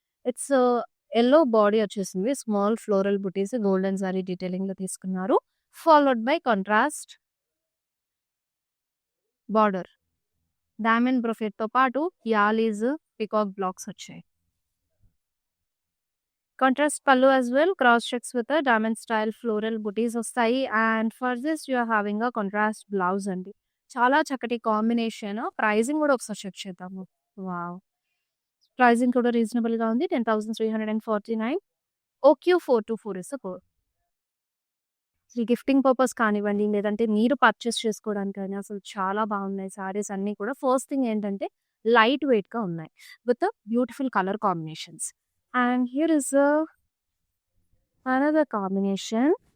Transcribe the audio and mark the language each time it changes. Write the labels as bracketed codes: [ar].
[te] It's yellow body వచ్చేసింది. Small floral బుటీస్ golden sorry detailing లో తీసుకున్నారు. [en] Followed by contrast border. [te] Diamond brocade తో పాటు యాలీస్ పికాక్ బ్లాక్స్ వచ్చాయి. [en] contrast పళ్ళు as well, cross checks with a diamond style floral booties [te] వస్తాయి. [en] And for this you are having a contrast blouse అండి. [te] చాలా చక్కటి కాంబినేషన్. ప్రైజింగ్ కూడా ఒకసారి చెక్ చేద్దాము. వావ్, ప్రైజింగ్ కూడా రీజనబుల్ గా ఉంది. 10,349. [en] OQ424 is code. [te] Gifting purpose కానివ్వండి, లేదంటే మీరు పర్చేస్ చేసుకోవడానికి కానీ అసలు చాలా బాగున్నాయి సారీస్ అన్నీ కూడా. ఫస్ట్ థింగ్ ఏంటంటే లైట్ వెయిట్ గా ఉన్నాయి [en] With beautiful colour combinations. And here is another combination.